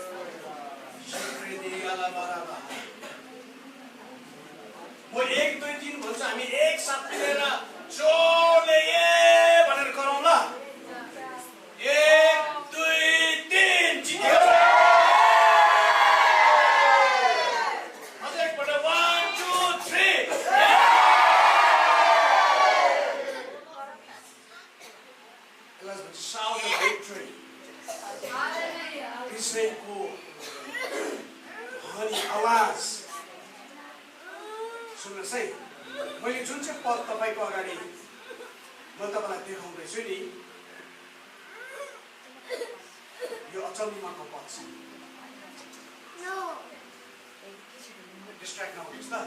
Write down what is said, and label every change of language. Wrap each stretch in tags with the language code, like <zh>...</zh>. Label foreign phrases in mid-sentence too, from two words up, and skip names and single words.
<ne>म 1 2 3 भन्छु हामी एक साथ मिलेर जोडले ए भनेर गरौँ ल। 1 2 3 जित्यो। अझै एकपल्ट 1 2 3</ne> <en>Shout of victory.</en> <ne>हालेलुया। इसको हनी आवाज सुन्नुहोस् है। मैले जुन चाहिँ पद तपाईँको अगाडि म तपाईँलाई देखाउँदैछु नि यो अचम्मको पद छ। डिस्ट्र्याक्ट नहुनुहोस् त।</ne>